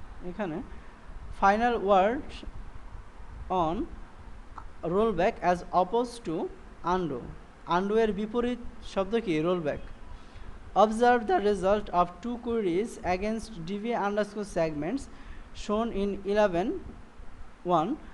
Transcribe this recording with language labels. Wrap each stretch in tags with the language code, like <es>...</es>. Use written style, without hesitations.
<en>এখানে final word on rollback as opposed to undo.</en> <bn>undo এর বিপরীত শব্দ কি rollback.</bn> <en>Observe the result of two queries against db underscore segments shown in 11.1.</en>